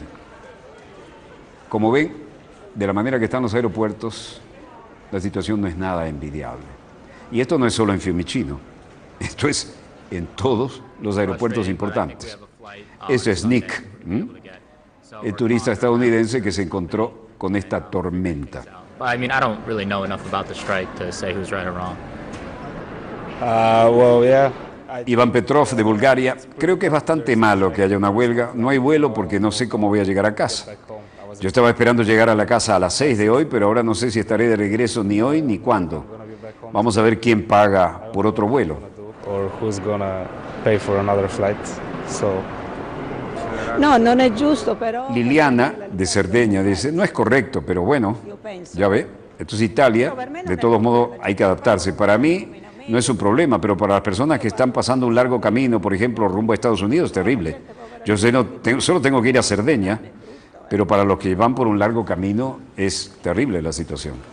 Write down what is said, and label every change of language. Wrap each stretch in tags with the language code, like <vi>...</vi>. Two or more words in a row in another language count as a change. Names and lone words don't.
<es>Como ven, de la manera que están los aeropuertos, la situación no es nada envidiable. Y esto no es solo en Fiumicino, esto es en todos los aeropuertos importantes. Esto es Nick, el turista estadounidense que se encontró con esta tormenta.</es> <en>I mean, I don't really know enough about the strike to say who's right or wrong. Well, yeah.</en> <es>Iván Petrov, de Bulgaria, creo que es bastante malo que haya una huelga. No hay vuelo porque no sé cómo voy a llegar a casa. Yo estaba esperando llegar a la casa a las 6 de hoy, pero ahora no sé si estaré de regreso ni hoy ni cuándo. Vamos a ver quién paga por otro vuelo.</es> <it>No, non è giusto, però...</it> <es>Liliana, de Cerdeña, dice, no es correcto, pero bueno, ya ve, esto es Italia, de todos modos hay que adaptarse. Para mí no es un problema, pero para las personas que están pasando un largo camino, por ejemplo, rumbo a Estados Unidos, es terrible. Yo solo tengo que ir a Cerdeña, pero para los que van por un largo camino es terrible la situación.</es>